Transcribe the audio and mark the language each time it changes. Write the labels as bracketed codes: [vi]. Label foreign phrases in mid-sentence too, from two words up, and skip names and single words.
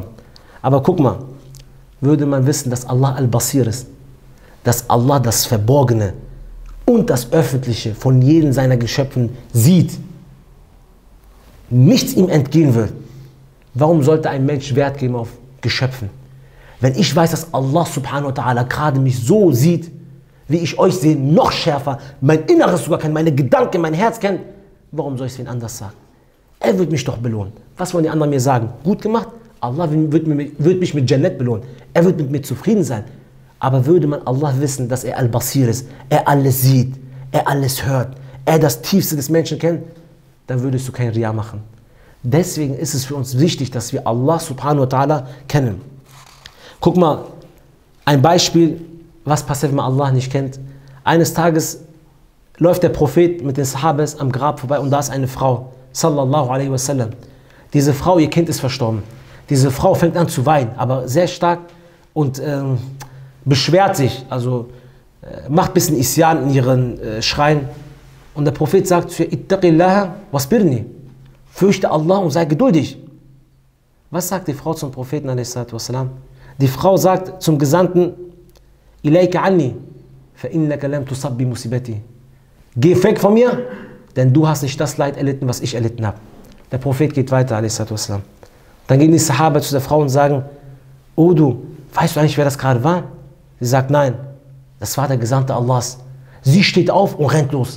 [de] Aber guck mal, würde man wissen, dass Allah Al-Basir ist, dass Allah das Verborgene und das Öffentliche von jedem seiner Geschöpfen sieht, nichts ihm entgehen wird, warum sollte ein Mensch Wert geben auf Geschöpfen? Wenn ich weiß, dass Allah [ar] سبحانه وتعالى [de] gerade mich so sieht, wie ich euch sehe, noch schärfer, mein Inneres sogar kennt, meine Gedanken, mein Herz kennt, warum soll ich es wen anders sagen? Er wird mich doch belohnen. Was wollen die anderen mir sagen? Gut gemacht? Allah wird mich mit Jannat belohnen. Er wird mit mir zufrieden sein. Aber würde man Allah wissen, dass er Al-Basir ist, er alles sieht, er alles hört, er das Tiefste des Menschen kennt, dann würdest du kein Riya machen. Deswegen ist es für uns wichtig, dass wir Allah [ar] سبحانه وتعالى [de] kennen. Guck mal, ein Beispiel, was passiert, wenn man Allah nicht kennt. Eines Tages läuft der Prophet mit den Sahabas am Grab vorbei und da ist eine Frau, [ar] صلى الله عليه وسلم. [de] Diese Frau, ihr Kind ist verstorben. Diese Frau fängt an zu weinen, aber sehr stark und beschwert sich, also macht ein bisschen Isyan in ihren Schreien. Und der Prophet sagt zu ihr, [ar] اتقي الله واصبري, [de] fürchte Allah und sei geduldig. Was sagt die Frau zum Propheten a.s.w.? Die Frau sagt zum Gesandten, [ar] إليك عني فإنك لم تصب بمصيبتي. [de] Geh weg von mir, denn du hast nicht das Leid erlitten, was ich erlitten habe. Der Prophet geht weiter a.s.w. Dann gehen die Sahaba zu der Frau und sagen, oh du, weißt du eigentlich, wer das gerade war? Sie sagt, nein, das war der Gesandte Allahs. Sie steht auf und rennt los.